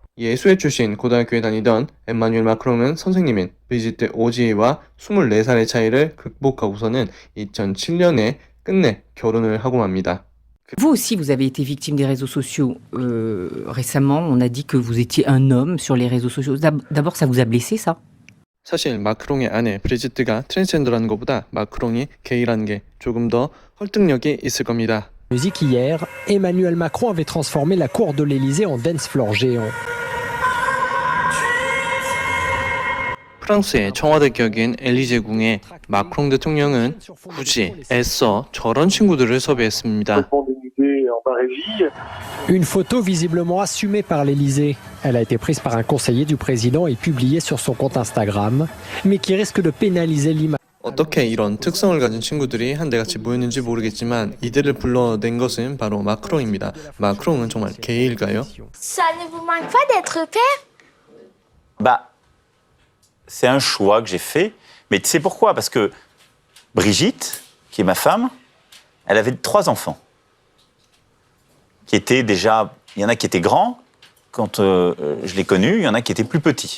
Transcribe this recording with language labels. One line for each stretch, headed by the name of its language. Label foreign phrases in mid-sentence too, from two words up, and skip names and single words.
Korean: 예수회 출신 고등학교에 다니던 엠마뉴엘 마크롱은 선생님인 브리지트 오지에와 24살의 차이를 극복하고서는 2007년에 끝내 결혼을 하고 맙니다.
French: Vous aussi, vous avez été victime des réseaux sociaux. Récemment, on a dit que vous étiez un homme sur les réseaux sociaux. D'abord, ça vous a blessé, ça?
Korean: 사실 마크롱의 아내 브리지트가 트랜스젠더라는 것보다 마크롱이 게이라는 게 조금 더 설득력이 있을 겁니다.
French: Musique hier, Emmanuel Macron avait transformé la cour de l'Élysée en
English: dance floor
French: géant.
Korean: 프랑스의 청와대 격인 엘리제궁에 마크롱 대통령은 굳이 애써 저런 친구들을 섭외했습니다.
French: Une photo visiblement assumée par l'Élysée. Elle a été prise par un conseiller du président et publiée sur son compte Instagram, mais qui risque de pénaliser l'image.
Korean: 어떻게 이런 특성을 가진 친구들이 한데같이 모였는지 모르겠지만 이들을 불러낸 것은 바로 마크롱입니다. 마크롱은 정말 게이일까요?
French: Ça ne vous manque pas d'être père? Bah, c'est un choix que j'ai fait. Mais tu sais pourquoi? Parce que Brigitte, qui est ma femme, elle avait 3 enfants. Qui étaient déjà... Il y en a qui étaient grands quand je l'ai connue, il y en a qui étaient plus petits.